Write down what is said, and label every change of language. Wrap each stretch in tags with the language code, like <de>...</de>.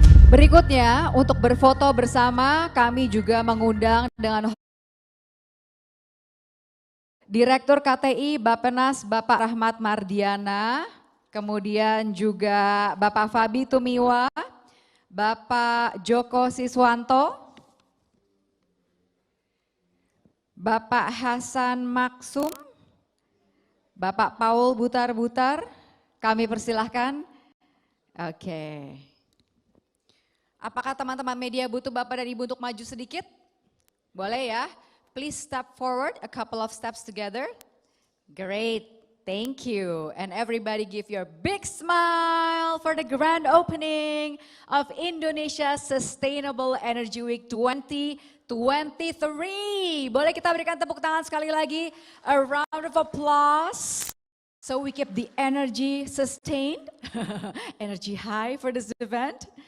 <id>Berikutnya, untuk berfoto bersama, kami juga mengundang dengan Direktur KTI Bappenas Bapak Rahmat Mardiana, kemudian juga Bapak Fabi Tumiwa, Bapak Joko Siswanto, Bapak Hasan Maksum, Bapak Paul Butar-Butar, kami persilahkan. Oke. Apakah teman-teman media butuh Bapak dan Ibu untuk maju sedikit? Boleh ya?</id> <en>Please step forward, a couple of steps together. Great, thank you. And everybody give your big smile for the grand opening of Indonesia Sustainable Energy Week 2023.</en> <id>Boleh kita berikan tepuk tangan sekali lagi?</id> <en>A round of applause. So we keep the energy sustained, energy high for this event.</en>